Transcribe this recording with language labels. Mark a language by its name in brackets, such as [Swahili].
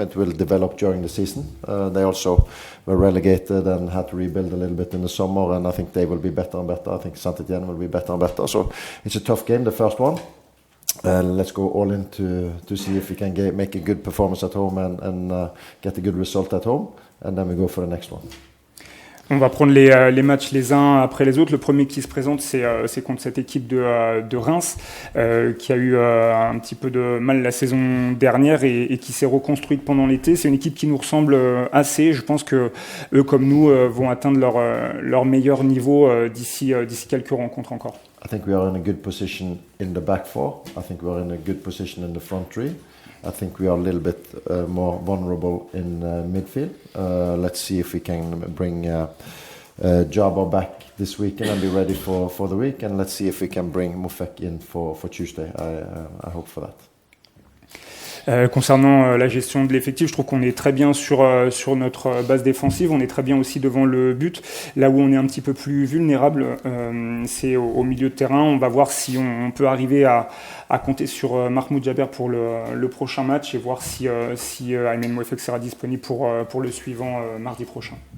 [English] It will develop during the season. They also were relegated and had to rebuild a little bit in the summer, and I think they will be better and better. I think Saint-Étienne will be better and better. So it's a tough game, the first one. let's go all in to see if we can make a good performance at home and get a good result at home, and then we go for the next one. [French] On va prendre les matchs les uns après les autres. Le premier qui se présente, c'est contre cette équipe de Reims, qui a eu un petit peu de mal la saison dernière et qui s'est reconstruite pendant l'été. C'est une équipe qui nous ressemble assez. Je pense que eux, comme nous, vont atteindre leur meilleur niveau d'ici quelques rencontres encore. [English] I think we are in a good position in the back four. I think we are in a good position in the front three. I think we are a little bit more vulnerable in midfield. Let's see if we can bring Jabba back this weekend and be ready for the week. And let's see if we can bring Mufek in for Tuesday. I hope for that. [French] Concernant la gestion de l'effectif, je trouve qu'on est très bien sur notre base défensive, on est très bien aussi devant le but. Là où on est un petit peu plus vulnérable, c'est au milieu de terrain. On va voir si on peut arriver à compter sur Mahmoud Jaber pour le prochain match et voir si Aymen Mouefek sera disponible pour le suivant mardi prochain.